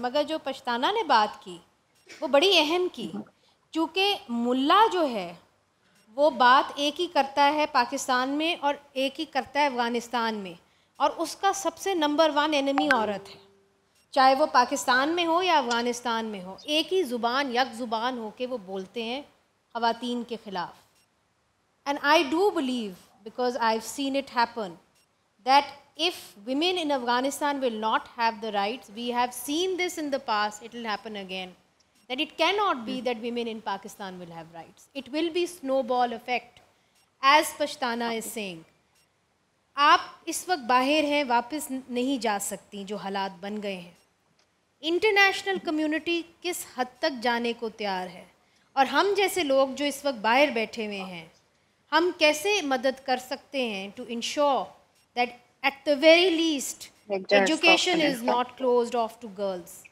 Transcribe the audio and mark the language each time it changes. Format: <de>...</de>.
<hi>मगर जो पश्ताना ने बात की वो बड़ी अहम की, क्योंकि मुल्ला जो है वो बात एक ही करता है पाकिस्तान में और एक ही करता है अफ़गानिस्तान में, और उसका सबसे नंबर 1 एनिमी औरत है, चाहे वो पाकिस्तान में हो या अफ़गानिस्तान में हो। एक ही ज़ुबान यक ज़ुबान हो के वो बोलते हैं ख़वातीन के ख़िलाफ़।</hi> <en>And I do believe, because I have seen it happen, that if women in Afghanistan will not have the rights, we have seen this in the past, it will happen again, that it cannot be that women in Pakistan will have rights. It will be snowball effect, as Pashtana is saying.</en> <hi>आप इस वक्त बाहर हैं, वापस नहीं जा सकती जो हालात बन गए हैं। इंटरनेशनल कम्युनिटी किस हद तक जाने को तैयार है, और हम जैसे लोग जो इस वक्त बाहर बैठे हुए हैं, हम कैसे मदद कर सकते हैं</hi> <en>To ensure that at the very least education is not closed off to girls?</en>